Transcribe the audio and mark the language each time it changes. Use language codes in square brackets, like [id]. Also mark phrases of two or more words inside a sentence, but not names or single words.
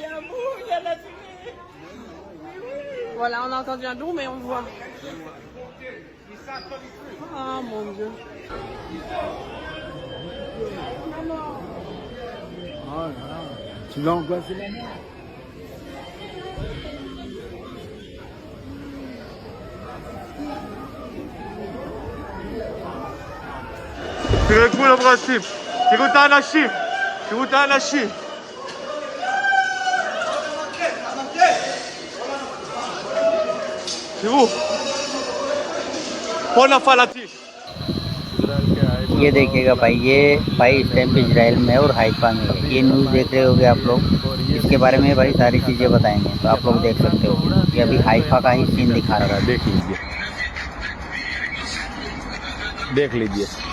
[fr] Voilà, on a entendu un boum et on voit. Oh mon Dieu. Tu l'as angoissé la mort. [he] תרגעו לברסים, תראו את האנשים, תראו את האנשים. תראו, פה נפל הטיל. [hi] ये देखिएगा भाई, ये भाई इस टाइम पे इजराइल में है और हाइफा में है। ये न्यूज़ देख रहे होगे आप लोग, इसके बारे में भाई सारी चीज़ें बताएंगे, तो आप लोग देख सकते हो। ये अभी हाइफा का ही सीन दिखा रहा है, देख लीजिए, देख लीजिए।